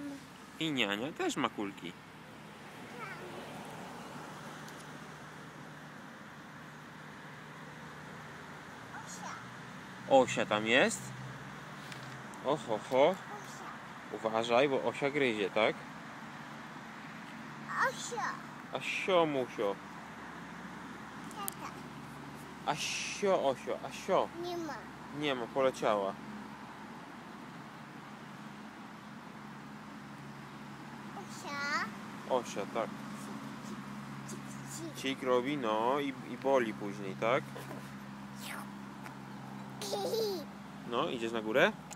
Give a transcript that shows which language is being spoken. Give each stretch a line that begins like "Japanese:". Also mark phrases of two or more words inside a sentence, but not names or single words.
Polish: I niania też ma kulki. Osia. Osia tam jest. Oho, ho. Osia. Uważaj, bo Osia gryzie, tak? Osia. Asio, musio. Tata. Asio, Osio, Asio. Nie ma. Nie ma, poleciała. Osia. Osia, tak. Ci. Cik robi, no i boli później, tak? No, idziesz na górę?